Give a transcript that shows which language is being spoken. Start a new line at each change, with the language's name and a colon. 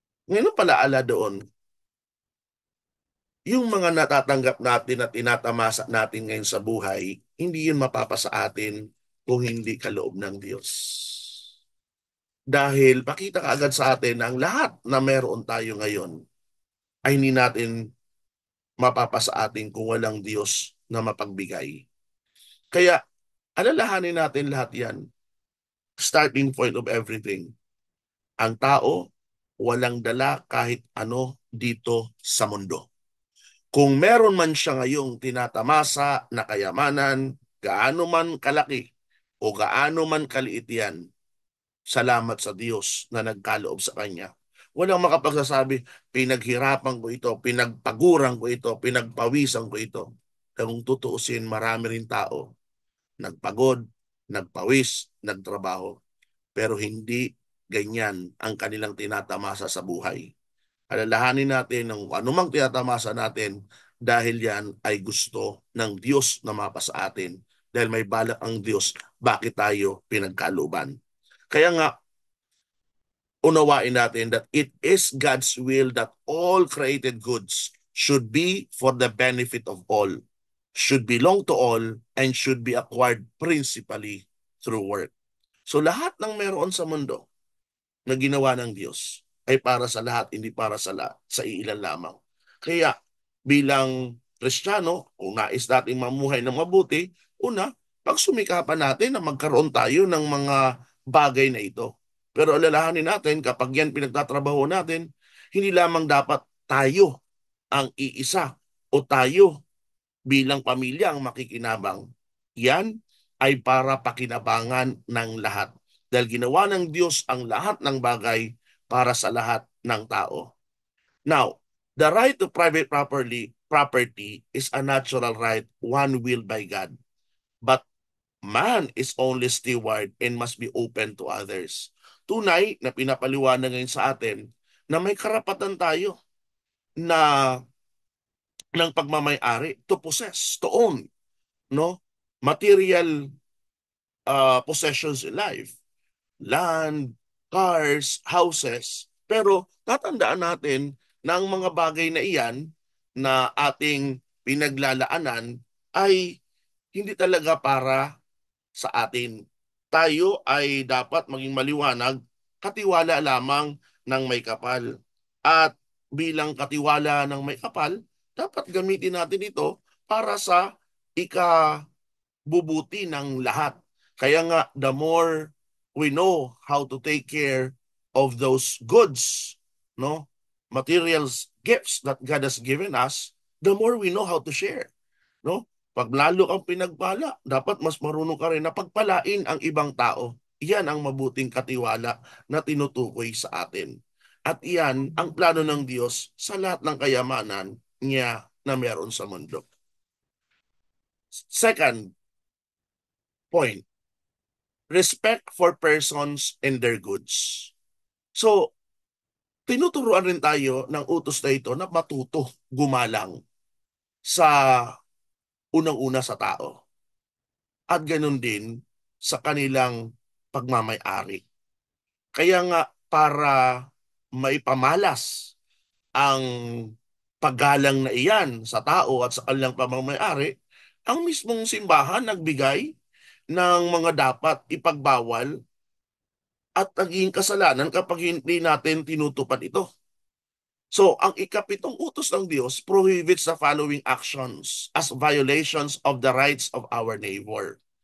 Filipino: Ngayon pala ala doon, yung mga natatanggap natin at tinatamasa natin ngayon sa buhay, hindi yun mapapasa atin kung hindi kaloob ng Diyos. Dahil pakita kaagad sa atin na ang lahat na meron tayo ngayon ay hindi natin mapapasa atin kung walang Diyos na mapagbigay. Kaya alalahanin natin lahat yan.
English: Starting point of everything.
Filipino: Ang tao, walang dala kahit ano dito sa mundo. Kung meron man siya ngayong tinatamasa na kayamanan, gaano man kalaki o gaano man kaliit yan, salamat sa Diyos na nagkaloob sa Kanya. Walang makapagsasabi, pinaghirapan ko ito, pinagpaguran ko ito, pinagpawisan ko ito. Kung tutuusin, marami rin tao, nagpagod, nagpawis, nagtrabaho, pero hindi ganyan ang kanilang tinatamasa sa buhay. Alalahanin natin ng anumang tinatamasa natin dahil yan ay gusto ng Diyos na mapasa atin. Dahil may balak ang Diyos, bakit tayo pinagkaluban. Kaya nga, unawain natin
English: that it is God's will that all created goods should be for the benefit of all, should belong to all, and should be acquired principally through work.
Filipino: So lahat ng meron sa mundo na ginawa ng Diyos ay para sa lahat, hindi para sa iilan lamang. Kaya bilang Kristiyano, kung nais nating mamuhay ng mabuti, una, pagsumikapan natin na magkaroon tayo ng mga bagay na ito. Pero alalahanin natin, kapag yan pinagtatrabaho natin, hindi lamang dapat tayo ang iisa o tayo bilang pamilya ang makikinabang. Yan ay para pakinabangan ng lahat. Dahil ginawa ng Diyos ang lahat ng bagay para sa lahat ng tao.
English: Now, the right to private property is a natural right, one willed by God. But man is only steward and must be open to others.
Filipino: Tunay na pinapaliwanag ngayon sa atin na may karapatan tayo na ng pagmamay-ari
English: to possess, to own,
Filipino: no?
English: Material possessions in life, land, cars, houses.
Filipino: Pero tatandaan natin na ang mga bagay na iyan na ating pinaglalaanan ay hindi talaga para sa atin. Tayo ay dapat maging maliwanag, katiwala lamang ng may kapal. At bilang katiwala ng may kapal, dapat gamitin natin ito para sa ikabubuti ng lahat. Kaya nga,
English: the more we know how to take care of those goods, no, materials, gifts that God has given us, the more we know how to share, no?
Filipino: Pag lalo kang pinagpala, dapat mas marunong ka rin na pagpalain ang ibang tao. Iyan ang mabuting katiwala na tinutukoy sa atin. At iyan ang plano ng Diyos sa lahat ng kayamanan niya na meron sa mundo.
English: Second point, respect for persons and their goods.
Filipino: So, tinuturuan rin tayo ng utos na ito na matuto gumalang sa unang-una sa tao at ganun din sa kanilang pagmamay-ari. Kaya nga para maipamalas ang paggalang na iyan sa tao at sa kanilang pamamay-ari, ang mismong simbahan nagbigay ng mga dapat ipagbawal at naging kasalanan kapag hindi natin tinutupad ito.
English: So,
Filipino: ang ikapitong utos ng Diyos
English: prohibits the following actions as violations of the rights of our neighbor.